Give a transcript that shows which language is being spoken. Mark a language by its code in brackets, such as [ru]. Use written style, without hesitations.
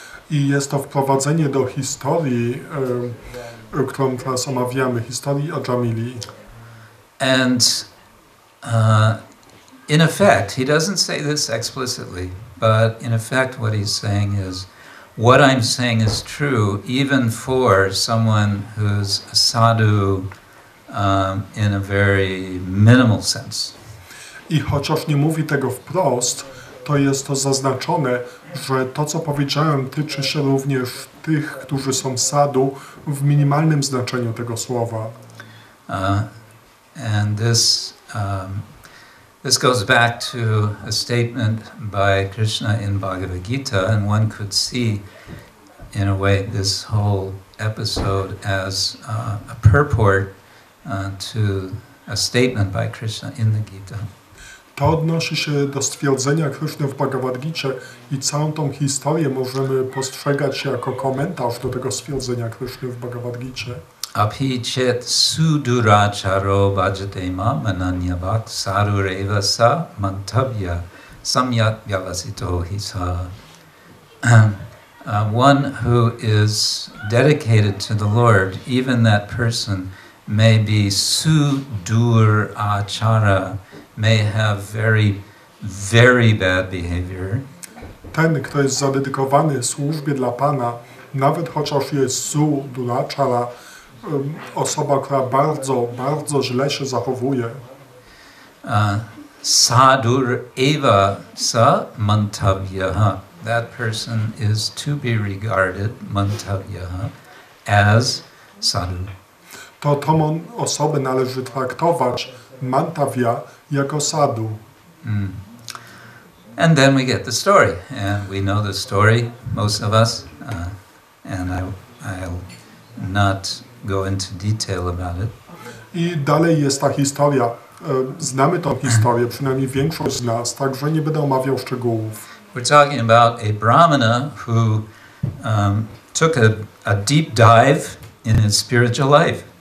[pl] I jest to wprowadzenie do historii, którą teraz omawiamy, historii Ajamili. [en] And in effect, he doesn't say this explicitly, but in effect what he's saying is, what I'm saying is true even for someone who's a sadhu in a very minimal sense. [pl] I chociaż nie mówi tego wprost, to jest to zaznaczone, że to, co powiedziałem, tyczy się również tych, którzy są sadhu w minimalnym znaczeniu tego słowa. [en] And this goes back to a statement by Krishna in Bhagavad Gita, and one could see, in a way, this whole episode as a purport to a statement by Krishna in the Gita. [pl] To odnosi się do stwierdzenia Krishny w Bhagavad Gicie i całą tą historię możemy postrzegać jako komentarz do tego stwierdzenia Krishny w Bhagavad Gicie. [sa] Api chet suduracharo bhajate mam ananyabhak sarureva sa mantavya samyak vyavasito hisa. [en] One who is dedicated to the Lord, even that person may be sudurachara, may have very, very bad behavior. [pl] Ten, kto jest zadedykowany służbie dla Pana, nawet chociaż jest sudurachara, osoba, która bardzo, bardzo źle się zachowuje. [sa] Sadur eva sa mantavyaha. [en] That person is to be regarded, mantavyaha, as sadhu. [pl] To tą osobę należy traktować, mantavya, jako sadhu. [en] And then we get the story, and we know the story, most of us, and I'll not go into detail about it. [pl] I dalej jest ta historia. Znamy tą historię, przynajmniej większość z nas, także nie będę omawiał szczegółów. [en] We're talking about a brahmana who took a deep dive in his spiritual life.